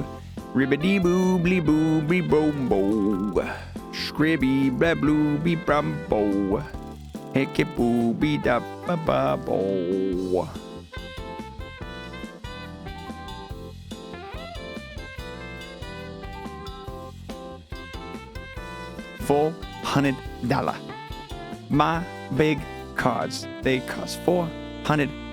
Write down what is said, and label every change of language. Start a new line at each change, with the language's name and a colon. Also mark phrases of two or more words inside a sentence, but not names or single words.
English: Ribbidi-boo, blee-boo, bee-boom-bo. Scribby, blah-blue, bee-brum-bo. Hickey-boo, bee-da-ba-ba-bo. $400. My big cards. They cost $400.